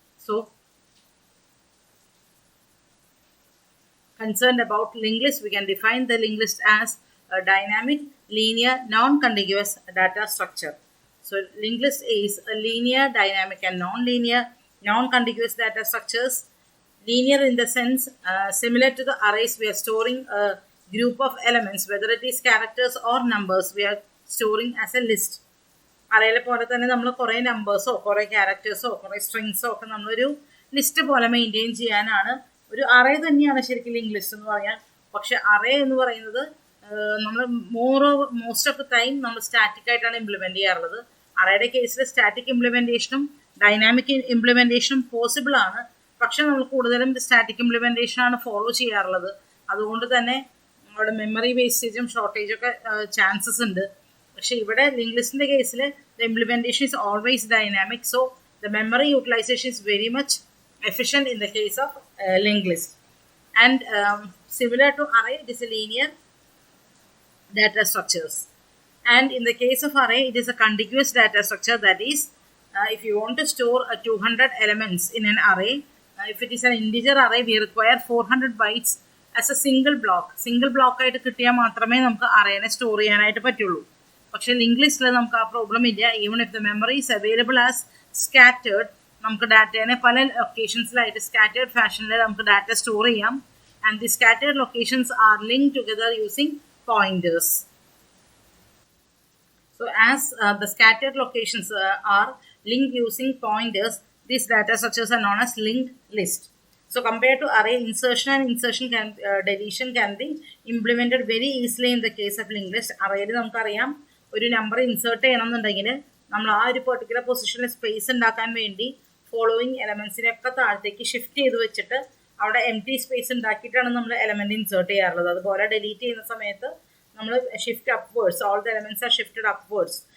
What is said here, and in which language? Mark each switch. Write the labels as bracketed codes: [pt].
[en] So concerned about linked list, we can define the linked list as a dynamic, linear, non-contiguous data structure. So linked list is a linear, dynamic and non-linear, non-contiguous data structures. Linear in the sense, similar to the arrays, we are storing a group of elements, whether it is characters or numbers, we are storing as a list. [ml] അറയിലെ പോലെ തന്നെ നമ്മൾ കുറേ നമ്പേഴ്സോ കുറേ ക്യാരക്ടേഴ്സോ കുറേ സ്ട്രിങ്സോ ഒക്കെ നമ്മളൊരു list പോലെ maintain ചെയ്യാനാണ് ഒരു അറേ തന്നെയാണ് ശരിക്കും ലിങ്ക് ലിസ്റ്റ് എന്ന് പറയാൻ. പക്ഷെ അറേ എന്ന് പറയുന്നത് നമ്മൾ മോസ്റ്റ് ഓഫ് ദ ടൈം നമ്മൾ സ്റ്റാറ്റിക് ആയിട്ടാണ് ഇംപ്ലിമെന്റ് ചെയ്യാറുള്ളത്. അറേയുടെ കേസിൽ സ്റ്റാറ്റിക് ഇംപ്ലിമെന്റേഷനും ഡൈനാമിക് ഇംപ്ലിമെന്റേഷനും പോസിബിൾ ആണ്. പക്ഷെ നമ്മൾ കൂടുതലും സ്റ്റാറ്റിക് ഇംപ്ലിമെന്റേഷൻ ആണ് ഫോളോ ചെയ്യാറുള്ളത്. അതുകൊണ്ട് തന്നെ നമ്മുടെ മെമ്മറി വേസ്റ്റേജും ഷോർട്ടേജും ഒക്കെ ചാൻസസ് ഉണ്ട്. പക്ഷെ ഇവിടെ ലിങ്ക് ലിസ്റ്റിന്റെ കേസിൽ [en] The implementation is always dynamic. So the memory utilisation is very much efficient in the case of linked list. And similar to array, it is a linear data structures. And in the case of array, it is a contiguous data structure. That is, if you want to store 200 elements in an array, if it is an integer array, we require 400 bytes as a single block. [ml] Single block ആയിട്ട് കിട്ടിയാൽ മാത്രമേ നമുക്ക് അറേനെ store ചെയ്യാനായിട്ട് പറ്റുള്ളൂ. പക്ഷേ link ലിസ്റ്റിൽ നമുക്ക് ആ പ്രോബ്ലം ഇല്ല. [en] even if the memory is available as scattered, [ml] നമുക്ക് ഡാറ്റേനെ പല ലൊക്കേഷൻസിലായിട്ട് സ്കാറ്റേർഡ് ഫാഷനിൽ നമുക്ക് ഡാറ്റ സ്റ്റോർ ചെയ്യാം. And the scattered locations R link together using pointers. [en] So as the scattered locations are linked using pointers, these data structures are known as linked list. So compared to array, insertion and deletion can be implemented very easily in the case of linked list. [ml] Arrayയിൽ നമുക്കറിയാം ഒരു number insert ചെയ്യണമെന്നുണ്ടെങ്കിൽ നമ്മൾ ആ ഒരു particular പൊസിഷനിൽ space ഉണ്ടാക്കാൻ വേണ്ടി following എലമെന്റ്സിനെയൊക്കെ താഴത്തേക്ക് ഷിഫ്റ്റ് ചെയ്ത് വെച്ചിട്ട് അവിടെ എം ടി സ്പേസ് ഉണ്ടാക്കിയിട്ടാണ് നമ്മൾ എലമെന്റ് ഇൻസേർട്ട് ചെയ്യാറുള്ളത്. അതുപോലെ ഡിലീറ്റ് ചെയ്യുന്ന സമയത്ത് നമ്മൾ shift upwards, [en] All the elements are shifted upwards.